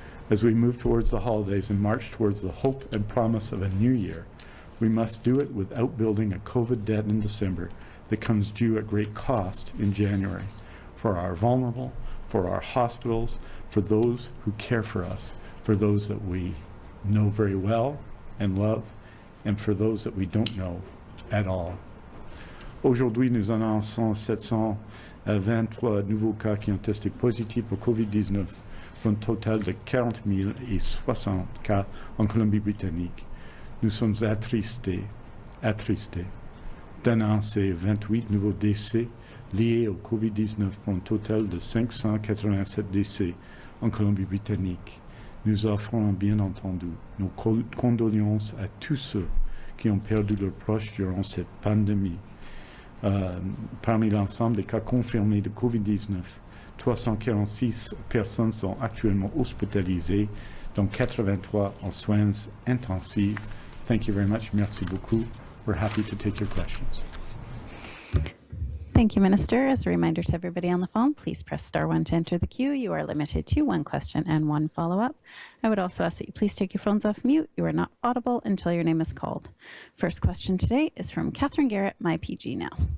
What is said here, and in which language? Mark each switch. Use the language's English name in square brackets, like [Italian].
[English] As we move towards the holidays and march towards the hope and promise of a new year, we must do it without building a COVID debt in December that comes due at great cost in January, for our vulnerable, for our hospitals, for those who care for us, for those that we know very well and love, and for those that we don't know at all. [French] Aujourd'hui, nous annonçons 723 nouveaux cas qui ont testé positifs pour COVID-19, pour un total de 40 060 cas en Colombie-Britannique. Nous sommes attristés d'annoncer 28 nouveaux décès liés au COVID-19 pour un total de 587 décès en Colombie-Britannique. Nous offrons bien entendu nos condoléances à tous ceux qui ont perdu leurs proches durant cette pandémie. Parmi l'ensemble des cas confirmés de COVID-19, 346 personnes sont actuellement hospitalisées, dont 83 en soins intensifs. [English] Thank you very much. [French] Merci beaucoup. [English] We're happy to take your questions. Thank you, Minister. As a reminder to everybody on the phone, please press star 1 to enter the queue. You are limited to one question and one follow-up. I would also ask that you please take your phones off mute. You are not audible until your name is called. First question today is from Catherine Garrett, MyPG Now.